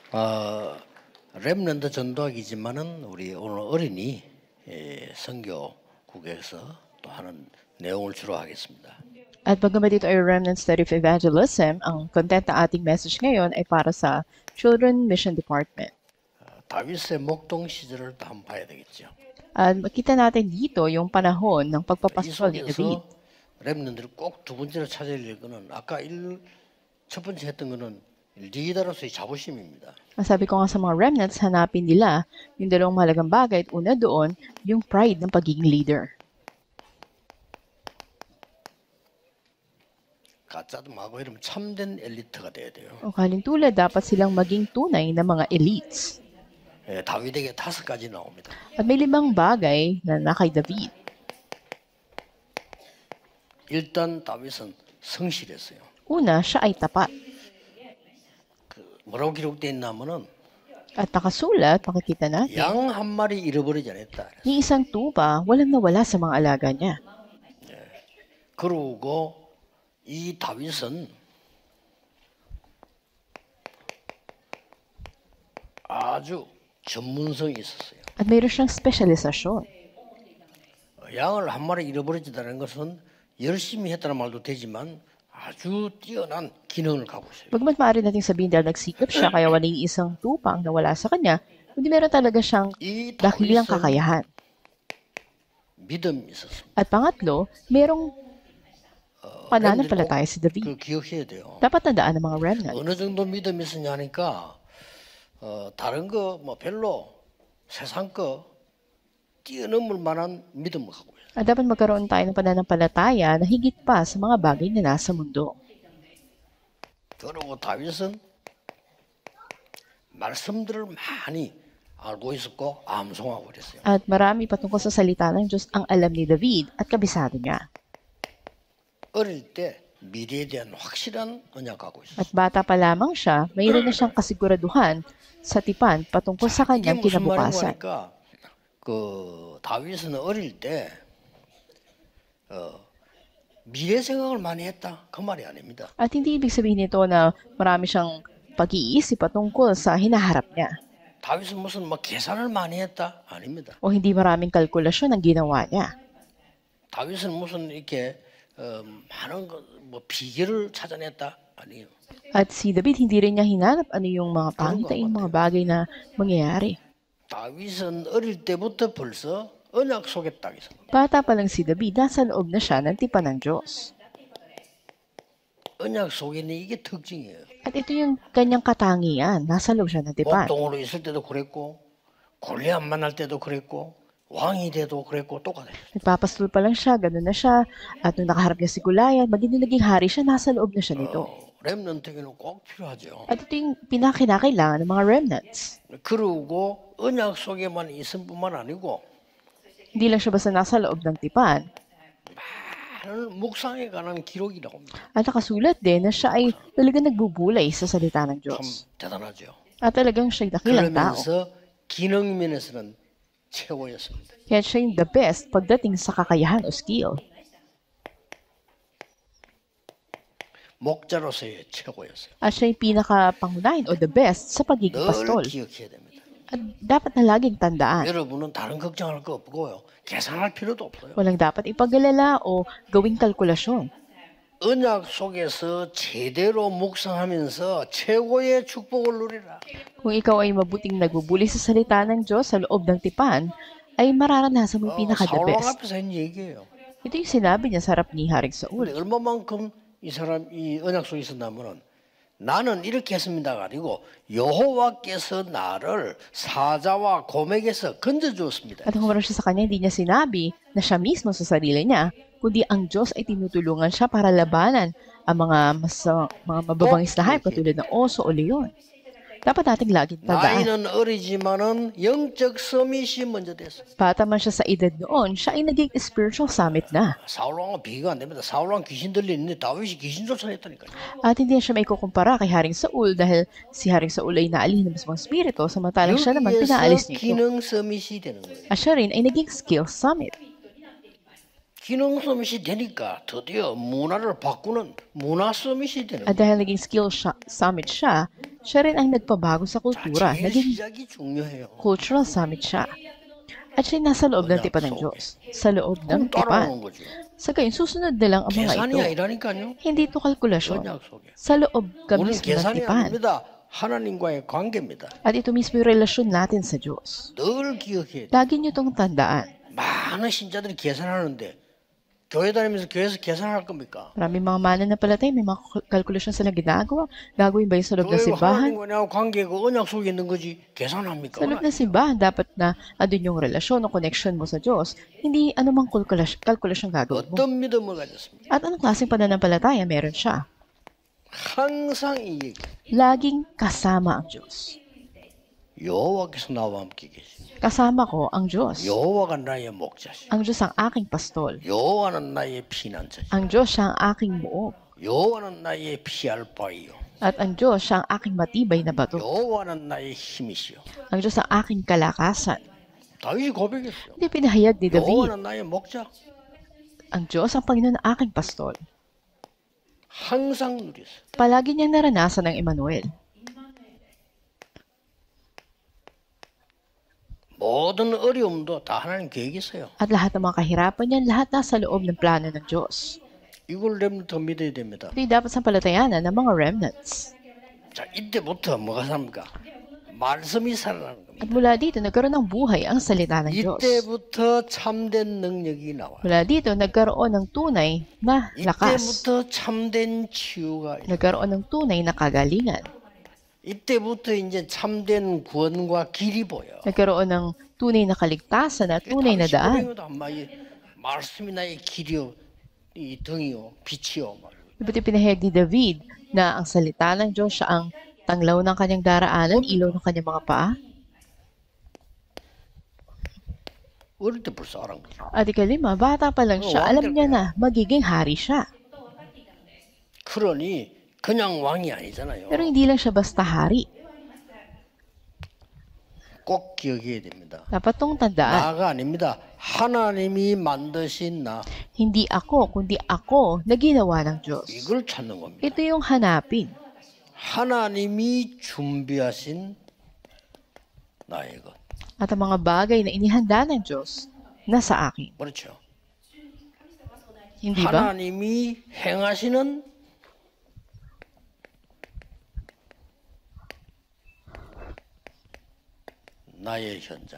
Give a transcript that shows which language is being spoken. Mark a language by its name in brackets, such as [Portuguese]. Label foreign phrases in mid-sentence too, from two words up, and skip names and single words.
[Korean] 렘넌트 전도학이지만은 우리 오늘 어린이 선교국에서 또 하는 내용을 주로 하겠습니다. [Filipino] At bagamat ito ay Remnant Study of Evangelism, ang content na ating message ngayon ay para sa Children Mission Department. [Korean] 다윗의 목동 시절을 또 한번 봐야 되겠죠. [Filipino] At makita natin dito yung panahon ng [Korean] 이 [Filipino] pagpapastol ni David. [Korean] 속에서 렘넌트를 꼭 두 번째로 찾아야 될 거는 아까 첫 번째 했던 거는 리더로서의 자부심입니다. [Filipino] Sabi ko nga sa mga remnants, hanapin nila yung dalawang mahalagang bagay at una doon, yung pride ng pagiging leader. [Korean] 가짜도 마고 이러면 참된 엘리트가 돼야 돼요. [Filipino] O kalintulad, dapat silang maging tunay na mga elites. [Korean] 다윗에게 5가지 나옵니다. [Filipino] At may 5 bagay na kay David. [Korean] 일단 다윗은 성실했어요. [Filipino] Una, siya ay tapat. [Korean] 뭐라고 기록되어 있냐면은 [Filipino] At nakasulat, makikita natin, [Korean] 양 한 마리 잃어버리지 않았다. [Filipino] ni isang tupa, walang nawala sa mga alaga niya. [Korean] 그러고 이 다윗은 아주 전문성이 있었어요. [Filipino] At mayroon siyang spesyalisasyon. [Korean] 양을 한 마리 잃어버리지다는 것은 열심히 했다는 말도 되지만 아주 뛰어난 기능을 갖고 있어요. [Filipino] Bagamat maaari nating sabihin dahil nagsikap siya, kaya wala yung isang tupa ang nawala sa kanya, kundi meron talaga siyang [Korean] 이 [Filipino] dakilang [Korean] 다윗은 [Filipino] kakayahan. [Korean] 믿음이 있었습니다. [Filipino] At pangatlo, merong pananampalataya si David. [Korean] 그 기억해야 돼요. [Filipino] Dapat tandaan ng mga remnant. [Korean] 어느 정도 믿음이 있었냐 하니까 다른 거 뭐 별로 세상 거 뛰어넘을 만한 믿음을 갖고 있어요. [Filipino] At dapat magkaroon tayo ng pananampalataya na higit pa sa mga bagay na nasa mundo. [Korean] 그리고 다윗은 말씀들을 많이 알고 있었고 암송하고 그랬어요. [Filipino] At marami patungkol sa salita ng Diyos ang alam ni David at kabisado niya. [Korean] 어릴 때 미래에 대한 확실한 언약 갖고 있었어요. [Filipino] At bata pa lamang siya, mayroon na siyang kasiguraduhan sa tipan patungkol sa [Korean] 이게 [Filipino] kanyang [Korean] 무슨 말인가 [Filipino] kinabukasan. [Korean] 하니까 그 다윗은 어릴 때 미래 생각을 많이 했다 그 말이 아닙니다. [Filipino] At hindi ibig sabihin nito na marami siyang pag-iisip patungkol sa hinaharap niya. [Korean] 다윗은 무슨 뭐 계산을 많이 했다 아닙니다. [Filipino] O hindi maraming kalkulasyon ang ginawa niya. [Korean] 다윗은 무슨 이렇게 많은 뭐 비결을 찾아냈다 아니에요. [Filipino] At si David, hindi rin niya hinanap ano yung mga pangitain, mga bagay na mangyayari. [Korean] 다윗은 어릴 때부터 벌써 언약 속에 딱 있습니다. [Filipino] Bata pa lang si David, nasa loob na siya ng tipan ng Diyos. [Korean] 언약 속에는 이게 특징이에요. [Filipino] At ito yung kanyang katangian, nasa loob siya ng tipan. [Korean] 목동으로 있을 때도 그랬고 골리앗 만날 때도 그랬고 왕이 돼도 그랬고 똑같아요. [Filipino] Nagpapastol pa lang siya, ganun na siya. At nung nakaharap niya si Goliath, maging nung naging hari siya, nasa loob na siya nito. [Korean] 렘넌트에게는 꼭 필요하죠. [Filipino] At ito yung pinakinakailangan ng mga remnants. [Korean] 그러고 언약 속에만 있을 뿐만 아니고 [Filipino] Hindi lang siya basta nasa loob ng tipan. [Korean] 많은 묵상에 관한 기록이 나옵니다. [Filipino] At nakasulat din na siya ay talagang nagbubulay sa salita ng [Korean] 참 [Filipino] Diyos. [Korean] 대단하죠. [Filipino] At talagang siya'y dakilang tao. [Korean] 그러면서 기능 면에서는 최고였습니다. [Filipino] Kaya siya yung [English] the best [Filipino] pagdating sa kakayahan o skill. [Korean] 목자로서의 최고였어요. [Filipino] At siya yung pinakapangunahin o [English] the best [Filipino] sa pagiging [Korean] 늘 [Filipino] pastol. [Korean] 기억해야 됩니다. [Filipino] At dapat na laging tandaan. [Korean] 여러분은 다른 걱정할 거 없고요. 계산할 필요도 없어요. [Filipino] Walang dapat ipag-alala o gawing kalkulasyon. [Korean] 언약 속에서 제대로 묵상하면서 최고의 축복을 누리라. [Filipino] Kung ikaw ay mabuting nagbubuli sa salita ng Diyos sa loob ng tipan, ay mararanasan mo yung pinaka-the [Korean] 사울왕 [Filipino] best. [Korean] 앞에서 한 얘기예요. [Filipino] Ito yung sinabi niya sa harap ni Haring [Korean] 근데 [Filipino] Saul. [Korean] 얼마만큼 이 사람 이 언약 속에 있었냐면은 나는 이렇게 했습니다가 아니고 여호와께서 나를 사자와 곰에게서 건져 주었습니다. [Filipino] At kung siya sa kanya, hindi niya sinabi na siya mismo sa sarili niya, kundi ang Diyos ay tinutulungan siya para labanan ang mga mababangis na hayop katulad ng oso o leon. Dapat nating laging tandaan. [Korean] 나이는 어리지만은 영적 서밋이 먼저 됐어. [Filipino] Bata man siya sa edad noon, siya ay naging [English] spiritual summit [Filipino] na. [Korean] 사울왕과 비교가 안 됩니다. 사울왕 귀신 들리는데 다윗이 귀신 쫓아냈다니까요. [Filipino] At hindi siya may kukumpara kay Haring Saul dahil si Haring Saul ay naalih ng mismong spirito, samantalang siya naman pinaalis [Korean] 여기에서 [Filipino] nito. [Korean] 기능 서밋이 되는 거예요. [Filipino] At siya rin ay naging [English] skill summit. [Korean] 기능 서밋이 되니까 드디어 문화를 바꾸는 문화 서밋이 되는 [Filipino] At [Korean] 거예요. [Filipino] dahil naging [English] skill summit [Filipino] siya, Siya rin ang nagpabago sa kultura. [Korean] 제일 [Filipino] Naging [Korean] 시작이 중요해요. [English] cultural summit [Filipino] siya. At siya'y nasa loob ng tipan ng Diyos. Sa loob [Korean] 그럼 [Filipino] ng tipan. [Korean] 따라오는 거죠. [Filipino] Sa gayon, susunod na lang ang mga [Korean] 계산이 [Filipino] ito. [Korean] 아니라니까요. [Filipino] Hindi ito kalkulasyon. [Korean] 언약 속에. [Filipino] Sa loob ka [Korean] 우리는 [Filipino] mismo ng [Korean] 계산이 [Filipino] tipan. [Korean] 아닙니다. 하나님과의 관계입니다. [Filipino] At ito mismo yung relasyon natin sa Diyos. [Korean] 늘 기억해야 돼. [Filipino] Lagi niyo itong tandaan. [Korean] 많은 신자들이 계산하는데 교회 다니면서 교회에서 계산할 겁니까? [Filipino] Maraming mga mananampalataya, may mga kalkulasyon silang ginagawa. Gagawin ba yung sa loob ng [Korean] 교회 [Filipino] simbahan? [Korean] 하나님과 나하고 관계가 언약 속에 있는 거지 계산합니까? [Filipino] Sa loob ng simbahan, dapat na andun yung relasyon o connection mo sa Diyos. Hindi anumang kalkulasyon gagawin mo. [Korean] 어떤 믿음을 가졌습니까? [Filipino] At anong klaseng pananampalataya meron siya? [Korean] 항상 이 얘기. [Filipino] Laging kasama ang Diyos. [Korean] 여호와께서 나와 함께 계시니 [Filipino] Kasama ko ang Diyos. [Korean] 여호와가 나의 목자시. [Filipino] Ang Diyos ang aking pastol. [Korean] 여호와는 나의 피난처시. [Filipino] Ang Diyos siya ang aking muog. [Korean] 여호와는 나의 피할 바이요. [Filipino] At ang Diyos siya ang aking matibay na bato. [Korean] 여호와는 나의 힘이시요. [Filipino] Ang Diyos ang aking kalakasan. [Korean] 다윗이 고백했어요. [Filipino] Hindi pinahayag ni David. [Korean] 여호와는 나의 목자. [Filipino] Ang Diyos ang Panginoon ng aking pastol. [Korean] 항상 누렸어요. [Filipino] Palagi niyang naranasan ng Emmanuel. [Korean] 모든 어려움도 다 하나님 계획이 있어요. [Filipino] At lahat ng mga kahirapan niyan, lahat nasa loob ng plano ng Diyos. [Korean] 이걸 렘부터 믿어야 됩니다. [Filipino] Ito yung dapat sampalatayanan ng mga remnants. [Korean] 자, 이때부터 뭐가 삽니까? 말씀이 살아나는 겁니다. [Filipino] At mula dito, nagkaroon ng buhay ang salita ng Diyos. [Korean] 이때부터 참된 능력이 나와요. [Filipino] Mula dito, nagkaroon ng tunay na lakas. [Korean] 이때부터 참된 치유가 있어요. [Filipino] Nagkaroon ng tunay na kagalingan. [Korean] 이때부터 이제 참된 구원과 길이 보여. [Filipino] Nagkaroon ng tunay na kaligtasan at tunay na daan. [Korean] 말씀이 나의 길이요, 이 등이요, 빛이요. [Filipino] Iba't pinahayag ni David na ang salita ng Diyos siya ang tanglaw ng kanyang daraanan, ilaw ng kanyang mga paa. [Korean] 어릴 때 벌써 알은 거죠. [Filipino] At ikalima, bata pa lang siya, alam niya na magiging hari siya. [Korean] 그러니 그냥 왕이 아니잖아요. [Filipino] Pero hindi lang siya basta hari. [Korean] 꼭 기억해야 됩니다. [Filipino] Dapat tong tandaan, [Korean] 나가 아닙니다. 하나님이 만드신 나. [Filipino] hindi ako, kundi ako na ginawa ng Diyos. [Korean] 이걸 찾는 겁니다. [Filipino] Ito yung hanapin. [Korean] 하나님이 준비하신 나의 것. [Filipino] At ang mga bagay na inihanda ng Diyos na sa akin. [Korean] 그렇죠. [Filipino] Hindi ba? [Korean] 하나님이 행하시는 나의 현장.